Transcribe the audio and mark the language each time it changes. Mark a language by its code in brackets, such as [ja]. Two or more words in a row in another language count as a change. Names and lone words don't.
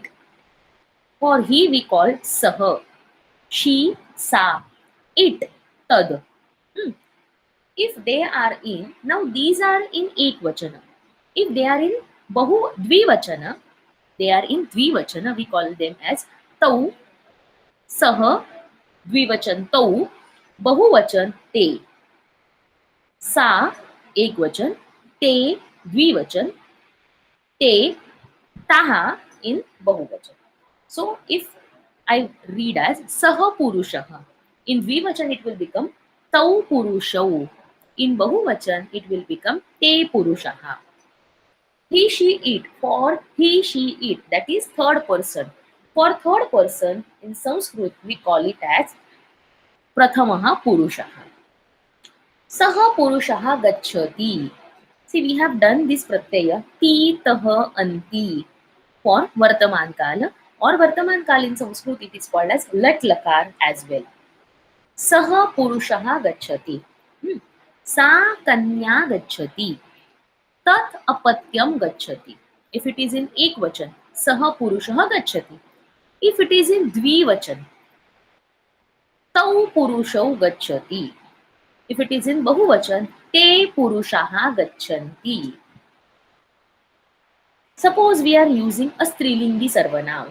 [en] For he we call Saha, she, sa, it, tad. If they are in, now these are in Ekvachana. If they are in Dvivachana, they are in Dvivachana, we call them as [sa] Tau, Saha, Dvivachan Tau, Bahuvachan Te. Sa, Ekvachan, Te, Dvivachan, Te, Taha in Bahuvachan. [en] So if I read as [sa] Saha Purushaha, [en] in Dvivachan it will become [sa] Tau Purushau. [en] In Bahuvachan it will become [sa] Te Purushaha. [en] He, she, it. For he, she, it. That is third person. For third person in Sanskrit we call it as [sa] Prathamaha Purushaha. Saha Purushaha Gacchati. [en] See, we have done this [sa] pratyaya ti, taha, anti [en] for [sa] Vartaman Kala, [en] or [sa] Vartaman Kala [en] in Sanskrit it is called as [sa] Lat Lakar [en] as well. [sa] Saha Purushaha Gacchati. Sa Kanya Gacchati. Tat Apatyam Gacchati. [en] If it is in Ekvachan, [sa] Saha Purushaha Gacchati. [en] If it is in Dvivachan, [sa] Tau Purushau Gacchati. [en] If it is in Bahuvachan, [sa] Te Purushaha Gacchanti. [en] Suppose we are using a [sa] Strilingi Sarvanam.